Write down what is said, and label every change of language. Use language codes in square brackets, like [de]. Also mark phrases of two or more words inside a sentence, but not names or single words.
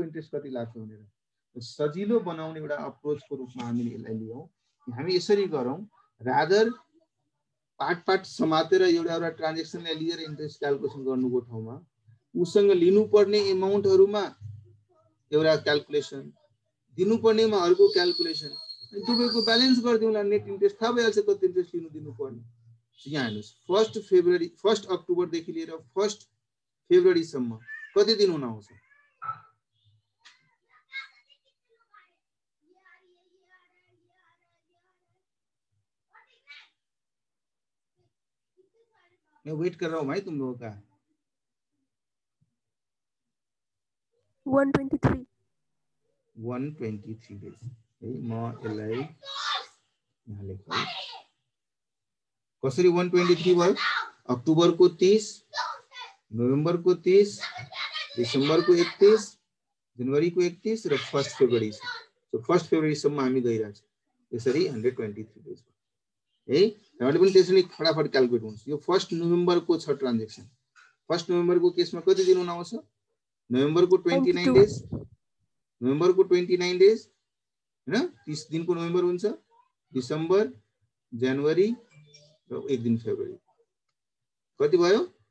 [ne] इन्ट्रेस्ट कति लाग्छ भनेर सजिलो बनाउने एउटा अप्रोचको रूपमा हामीले यसलाई लियौं हामी यसरी गरौं रादर पार्ट समातेर एउटा ट्रान्ज्याक्सनलाई लिएर इन्ट्रेस्ट क्याल्कुलेसन गर्नुको ठाउँमा उसँग लिनुपर्ने एमाउन्टहरुमा एउटा क्याल्कुलेसन दिनुपर्नेमा अर्को क्याल्कुलेसन अनि दुवैको ब्यालेन्स गर्दिउँला [en] net interest [ne] थाहा भइहाल्छ कति इन्ट्रेस्ट दिनुपर्ने यहाँ हेर्नुस् 1 अक्टोबर देखि लिएर 1 फेब्रुअरी सम्म कति दिन हुन आउँछ [hi] मैं वेट कर रहा हूँ भाई तुम लोगों का 123 डेज है [ne] म यसलाई यहाँ लेख्छु कसरी 123 भयो अक्टोबर को 30 नोभेम्बर को 30 दिसंबर को 31 जनवरी को 31 र 1 फेब्रुअरी सो 1 फेब्रुअरी सम्म हामी गइराछ यसरी 123 डेज है हामीले पनि त्यसरी फटाफट क्याल्कुलेट हुन्छ यो 1 नोभेम्बर को छ ट्रान्ज्याक्सन 1 नोभेम्बर को केसमा कति दिन हुन आउँछ नोभेम्बर को 29 डेज नोभेम्बर को 29 डेज हैन 30 दिन को नोभेम्बर हुन्छ दिसंबर जनवरी र 1 दिन फेब्रुअरी कति भयो